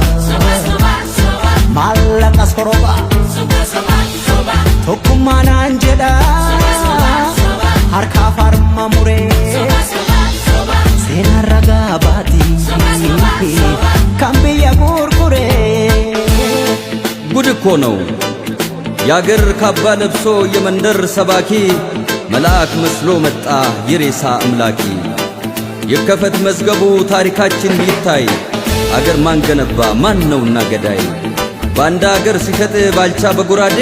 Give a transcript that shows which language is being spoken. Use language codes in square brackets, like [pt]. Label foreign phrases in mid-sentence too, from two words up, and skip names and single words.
[om] Soba soba soba maallaqa soroba Soba soba soba tokkummaanaan jedha harkaa farma muree seenaan ragaa baatii kan biyya gurguree [am] ጉድ እኮ ነው ያገር ካባ ለብሶ የመንደር ሰባኪ መልአክ መስሎ መጣ የሬሳ አምላኪ ይከፈት መዝገቡ ታሪካችን ይታይ አገር ማን ገነባ ማን ነውና ገዳይ ባንዳ አገር ሲሸጥ ባልቻ በጉራዴ